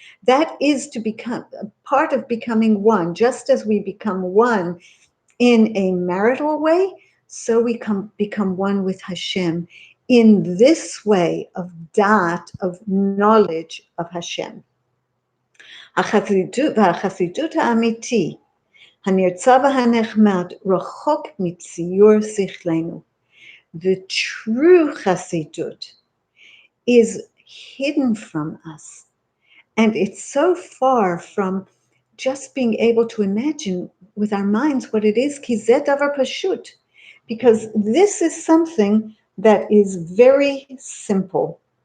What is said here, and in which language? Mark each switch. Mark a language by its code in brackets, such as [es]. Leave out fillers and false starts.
[en] That is to become a part of becoming one, just as we become one in a marital way, so we become one with Hashem in this way of dat, of knowledge of Hashem. [he] החסידות האמיתי, הנרצה והנחמד, רחוק מציור שכלנו. [en] The true Chassidut is hidden from us. And it's so far from just being able to imagine with our minds what it is, [he] ki zeh davar pashut, [en] because this is something that is very simple.